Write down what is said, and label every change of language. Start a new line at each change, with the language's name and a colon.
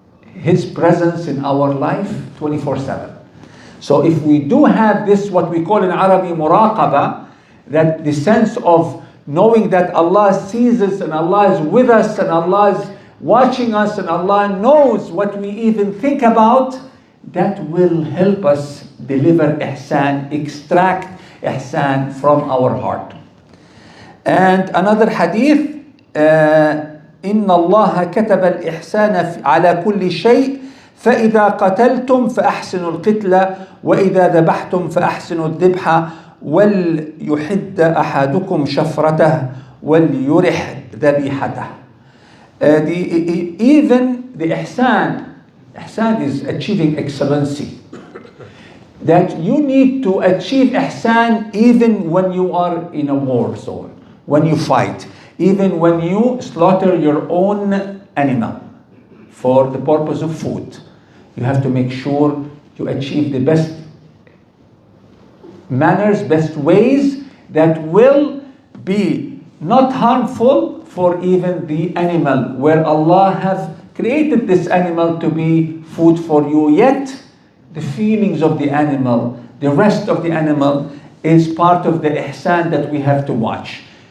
English: His presence in our life 24/7. So if we do have this, what we call in Arabic muraqaba, that the sense of knowing that Allah sees us and Allah is with us and Allah is watching us and Allah knows what we even think about, that will help us deliver ihsan, extract ihsan from our heart. And another hadith,
Arabic: إن الله كتب الإحسان على كل شيء فإذا قتلتم فأحسنوا القتلة وإذا ذبحتم فأحسنوا الذبح وليحد أحدكم شفرته وليرح ذبيحته.
English: Even the ihsan is achieving excellency. That you need to achieve ihsan even when you are in a war zone, when you fight. Even when you slaughter your own animal for the purpose of food, you have to make sure you achieve the best manners, best ways that will be not harmful for even the animal, where Allah has created this animal to be food for you, yet the feelings of the animal, the rest of the animal is part of the ihsan that we have to watch.